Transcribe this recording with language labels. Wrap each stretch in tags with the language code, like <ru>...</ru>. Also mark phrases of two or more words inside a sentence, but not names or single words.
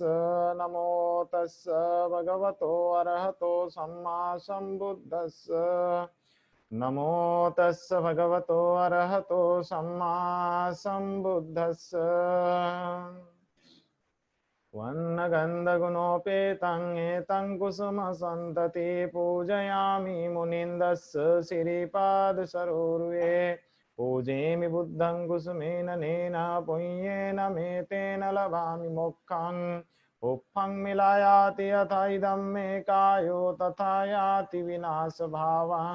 <pi>नमो तस्स भगवतो अरहतो सम्मा सम्बुद्धस्स। नमो तस्स भगवतो अरहतो सम्मा सम्बुद्धस्स। वन्नगन्धगुणोपेतं एतं कुसुमसन्तति पूजयामि मुनिन्दस्य श्रीपादसरोरुहे। पूजयामि बुद्धं कुसुमेन नेन पुण्येन मे तेन लभामि मोक्षं। उप्फं मिलायाति यथा इदं मे कायो तथा याति विनाशभावं।</pi>